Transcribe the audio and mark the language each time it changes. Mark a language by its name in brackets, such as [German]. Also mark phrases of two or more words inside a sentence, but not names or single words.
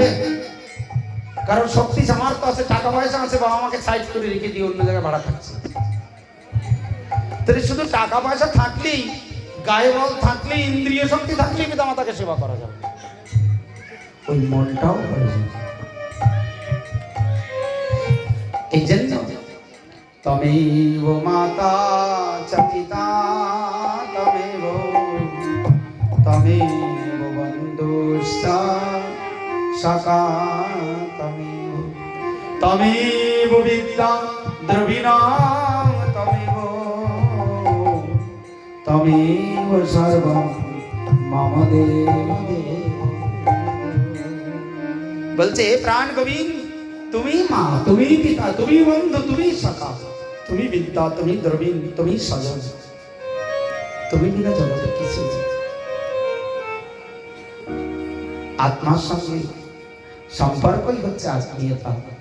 [Bangla] কারণ শক্তি সামর্থ্য আছে, টাকা পয়সা আছে, বাবা মাকে সাইড করে রেখে দিয়ে অন্য জায়গায় ভাড়া থাকছে। তাহলে শুধু টাকা পয়সা থাকলেই, গায়ে বল থাকলেই, ইন্দ্রিয় শক্তি থাকলেই পিতামাতাকে সেবা করা যাবে, ওই মনটাও প্রয়োজন। এই জন্য [Sanskrit] তমেব মাতা চ পিতা তমেব বন্ধুশ্চ সখা তমেব বিদ্যা দ্রবিণাম তমেব সর্বং মম দেব। [Bangla] বলছে প্রাণ গোবিন্দ, তুমি মা, তুমি পিতা, তুমি বন্ধু, তুমি সখা, তুমি বিদ্যা, তুমি দ্রবীণ, তুমি স্বজন, তুমি বিনা জগতে কিছু। আত্মার সঙ্গে সম্পর্কই হচ্ছে আত্মীয়তা।